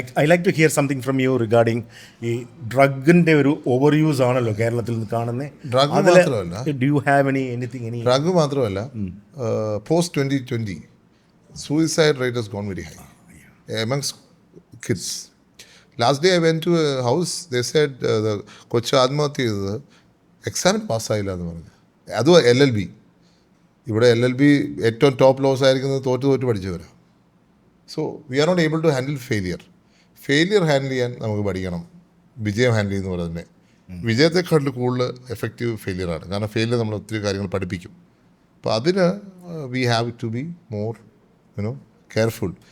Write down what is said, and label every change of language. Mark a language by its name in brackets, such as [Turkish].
[English] I like to hear something from you regarding [Malayalam] ഈ ഡ്രഗിൻ്റെ ഒരു over use ആണല്ലോ കേരളത്തിൽ കാണുന്നത്. ഡ്രഗ് മാത്രമല്ല, [English] do you have anything [Malayalam] drug മാത്രമല്ല, [English] post 2020 suicide rate has gone very high amongst kids. Last day I went to a house, they said the [Malayalam] കൊച്ചു ആത്മഹത്യ ചെയ്തത് എക്സാമിന് പാസ്സായില്ല എന്ന് പറഞ്ഞു. അതും LLB. ഇവിടെ LLB ഏറ്റവും ടോപ്പ് ലോസ് ആയിരിക്കുന്നത് തോറ്റ് പഠിച്ചവരാണ്. [English] so we are not able to handle failure [Malayalam] handle ചെയ്യാൻ നമുക്ക് പഠിക്കണം. വിജയം ഹാൻഡിൽ ചെയ്യുന്ന പോലെ തന്നെ വിജയത്തെക്കാട്ടിൽ കൂടുതൽ എഫക്റ്റീവ് ഫെയിലിയറാണ്. കാരണം ഫെയിലിയർ നമ്മൾ ഒത്തിരി കാര്യങ്ങൾ പഠിപ്പിക്കും. അപ്പോൾ അതിന് [English] We have to be more careful.